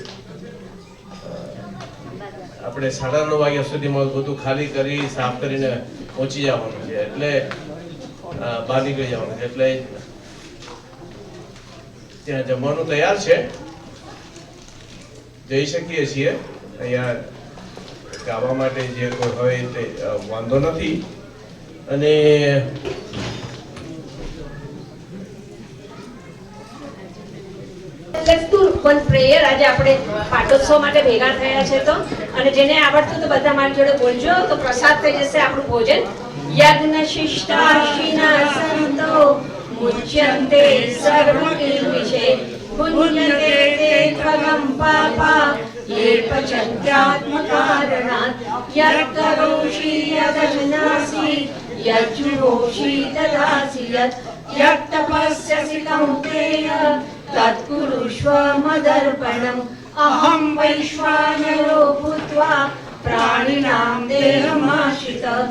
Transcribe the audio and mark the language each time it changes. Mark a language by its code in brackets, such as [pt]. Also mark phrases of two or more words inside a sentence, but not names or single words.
[gu] આપણે 9:30 વાગ્યા સુધીમાં બધું ખાલી કરી સાફ કરીને પહોંચી જવાનું છે, એટલે બહાર નીકળી જવાનું છે, એટલે ત્યાં જમવાનું તૈયાર છે, જઈ શકીએ છીએ. અહીંયા ગાવા માટે જે કોઈ હોય તે વાંધો નથી. અને [en] Let's do one prayer. [gu] આજે આપણે પાટોત્સવ માટે ભેગા થયા છે તો, અને જેને આવડતું તો બધા મારી જોડે બોલજો તો પ્રસાદ થઈ જશે આપણું ભોજન. [sa] યજ્ઞ શિષ્ટાશિના સંતો મુચ્યન્તે સર્વકિલ્વિષે પુણ્યતે તે ત્વગં પાપા ये पचन्त्यात्मकारणात् यत्करोषि यदश्नासि यज्जुहोषि ददासि यत्तपस्यसि कौन्तेय तत्कुरुष्व मदर्पणम् अहं वैश्वानरो भूत्वा प्राणिनां देहमाश्रित